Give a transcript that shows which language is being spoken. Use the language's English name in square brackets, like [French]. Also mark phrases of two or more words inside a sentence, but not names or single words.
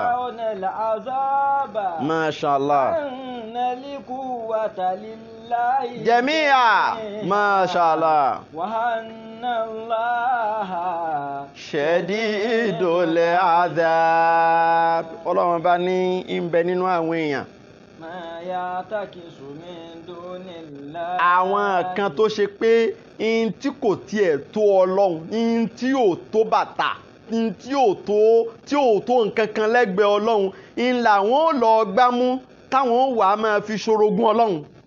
[Arabic] يرون العذاب ما شاء الله أن القوة لله جميعا ما شاء الله وأن الله شديد العذاب [Yoruba] Ọlọ́run bá ní ń bẹ nínú àwọn èèyàn àwọn kan tó ṣe pé in tí kò tiẹ̀ tó Ọlọ́run in tí ò tó bàtà in tí ò tó nǹkan kan lẹ́gbẹ̀ẹ́ Ọlọ́run in làwọn ò lọ gbámú táwọn wà á máa fi ṣorogún Ọlọ́run